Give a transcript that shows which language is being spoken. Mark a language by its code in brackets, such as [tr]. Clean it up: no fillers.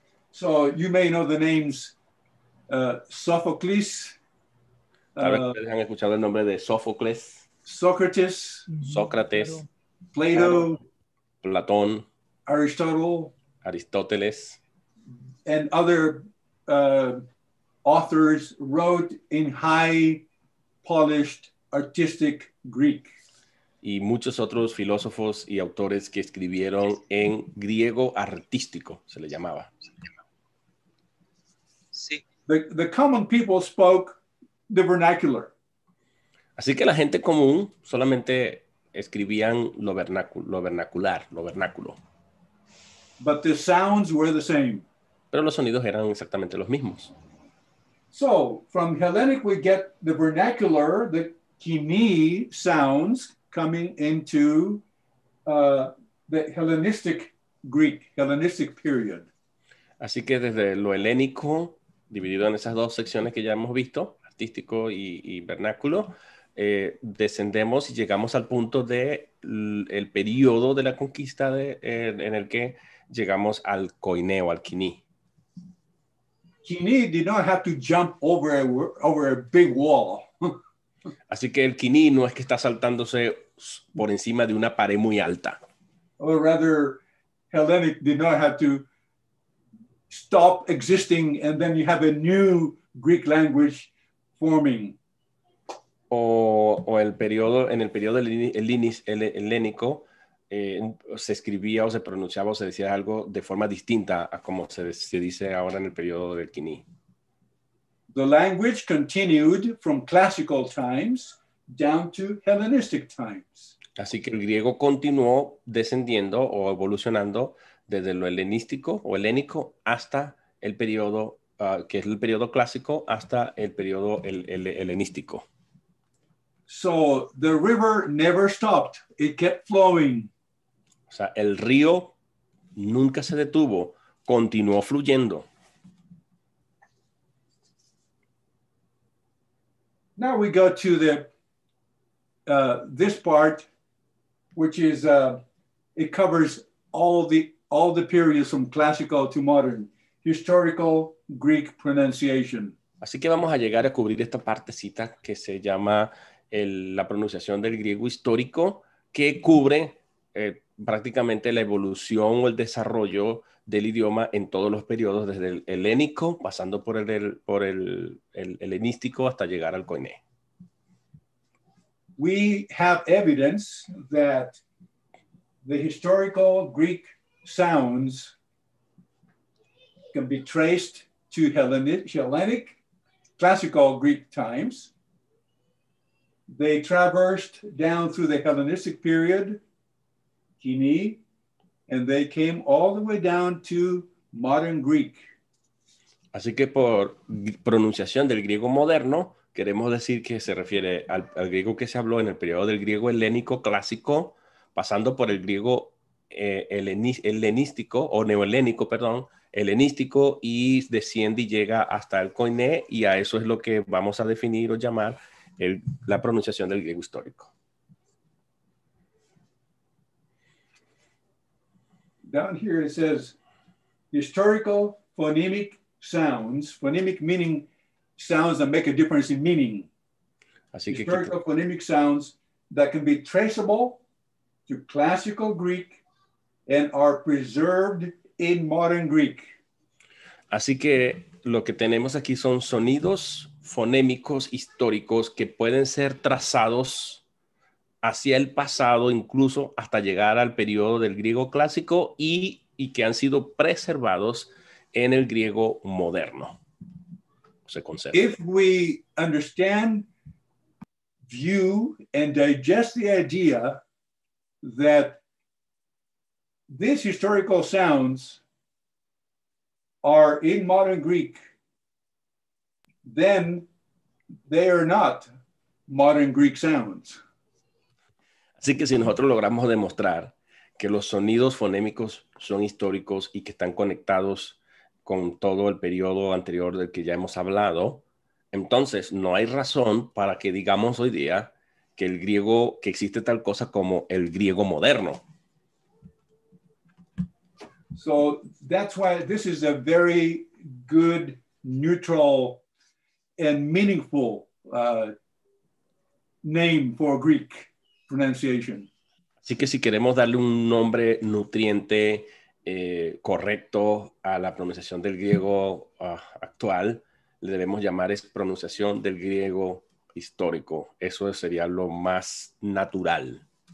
[en] So you may know the names Sophocles. [es] Tal vez ustedes han escuchado el nombre de Sófocles, [en] Socrates, [es] Sócrates, [en] Plato, [es] Platón, Aristóteles, [en] and and other authors wrote in high polished artistic Greek. [es] y muchos otros filósofos y autores que escribieron en griego artístico, se le llamaba. Sí. [en] The common people spoke the vernacular. [es] Así que la gente común solamente escribían lo vernacular, lo vernáculo. [en] But the sounds were the same. [es] Pero los sonidos eran exactamente los mismos. [en] So from Hellenic, we get the vernacular, the kini sounds coming into the Hellenistic Greek, Hellenistic period. [es] Así que desde lo helénico, dividido en esas dos secciones que ya hemos visto, artístico y vernáculo, descendemos y llegamos al punto del periodo de la conquista en el que llegamos al koiné o al kini. [en] Kini did not have to jump over a big wall. [es] Así que el kini no es que está saltándose por encima de una pared muy alta. [en] Or rather, Hellenic did not have to stop existing and then you have a new Greek language forming. [es] O en el periodo helénico se escribía o se pronunciaba o se decía algo de forma distinta a como se dice ahora en el periodo del kini. [en] The language continued from classical times down to Hellenistic times. [es] Así que el griego continuó descendiendo o evolucionando desde lo helenístico o helénico hasta el periodo, que es el periodo clásico, hasta el periodo helenístico. [en] So the river never stopped. It kept flowing. [es] O sea, el río nunca se detuvo, continuó fluyendo. [en] Now we go to the this part, which is it covers all the periods from classical to modern, historical Greek pronunciation. [es] Así que vamos a llegar a cubrir esta partecita que se llama la pronunciación del griego histórico, que cubre prácticamente la evolución o el desarrollo del idioma en todos los periodos, desde el helénico, pasando por el helenístico hasta llegar al koiné. [en] We have evidence that the historical Greek sounds can be traced to Hellenic classical Greek times. They traversed down through the Hellenistic period, Koiné, and they came all the way down to modern Greek. [es] Así que por pronunciación del griego moderno, queremos decir que se refiere al griego que se habló en el periodo del griego helénico clásico, pasando por el griego helenístico o neoelénico, perdón, helenístico, y desciende y llega hasta el koiné, y a eso es lo que vamos a definir o llamar la pronunciación del griego histórico. [en] Down here it says historical phonemic sounds, phonemic meaning sounds that make a difference in meaning. [es] Así que [en] historical phonemic sounds that can be traceable to classical Greek and are preserved in modern Greek. [es] Así que lo que tenemos aquí son sonidos fonémicos históricos que pueden ser trazados hacia el pasado, incluso hasta llegar al periodo del griego clásico y que han sido preservados en el griego moderno. Se conserva. [en] If we understand, view, and digest the idea that these historical sounds are in modern Greek, then they are not modern Greek sounds. [es] Así que si nosotros logramos demostrar que los sonidos fonémicos son históricos y que están conectados con todo el periodo anterior del que ya hemos hablado, entonces no hay razón para que digamos hoy día que el griego, que existe tal cosa como el griego moderno. [en] So that's why this is a very good, neutral, and meaningful name for Greek pronunciation. [es] Así que si queremos darle un nombre nutriente correcto a la pronunciación del griego actual, le debemos llamar pronunciación del griego histórico. Eso sería lo más natural.